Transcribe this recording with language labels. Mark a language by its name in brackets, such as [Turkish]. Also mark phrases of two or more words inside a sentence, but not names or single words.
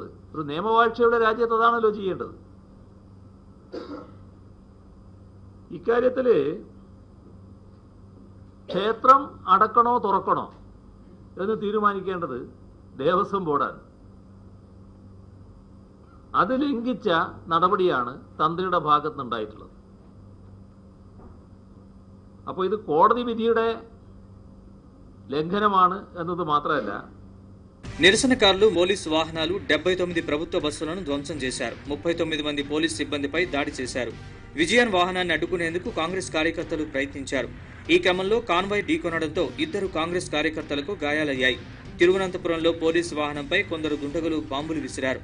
[Malayalam] ഒരു നിയമവാഴ്ചയുടെ രാജ്യത്ത് അതാണല്ലോ ചെയ്യേണ്ടത്. ഇക്കാര്യത്തിൽ ക്ഷേത്രം അടക്കണോ തുറക്കണോ എന്ന് തീരുമാനിക്കേണ്ടത് ദേവസ്വം ബോർഡാണ്. അത് ലംഘിച്ച നടപടിയാണ് തന്ത്രിയുടെ ഭാഗത്തുനിന്നുണ്ടായിട്ടുള്ളത്. അപ്പോൾ ഇത് കോടതി വിധിയുടെ ലംഘനമാണ് എന്നത് മാത്രമല്ല, [Telugu] నిరసనకారులు పోలీసు వాహనాలు 79 ప్రభుత్వ బస్సులను ధ్వంసం చేశారు. 39 మంది పోలీసు సిబ్బందిపై దాడి చేశారు. విజయన్ వాహనాన్ని అడ్డుకునేందుకు కాంగ్రెస్ కార్యకర్తలు ప్రయత్నించారు. ఈ క్రమంలో కాన్వాయ్ ఢీకొనడంతో 2 కాంగ్రెస్ కార్యకర్తలకు గాయాలయ్యాయి. తిరువనంతపురంలో పోలీసు వాహనంపై కొందరు దుండగులు బాంబులు విసిరారు.